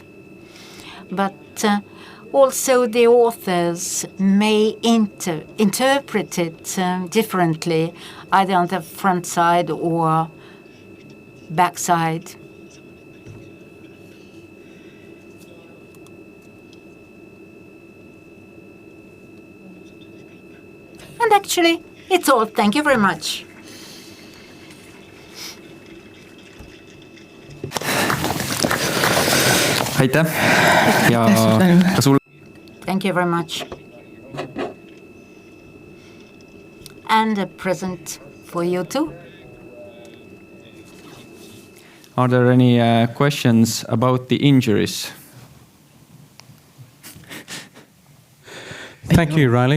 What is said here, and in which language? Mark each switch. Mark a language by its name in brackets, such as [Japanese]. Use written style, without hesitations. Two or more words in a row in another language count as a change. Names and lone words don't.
[English] But also the authors may interpret it differently, either on the front side or back side. And actually, it's all. Thank you very much. [Estonian] Aitäh ja ka sulle. [English] Thank you very much. And a present for you too. Are there any questions about the injuries? Thank you, Raili.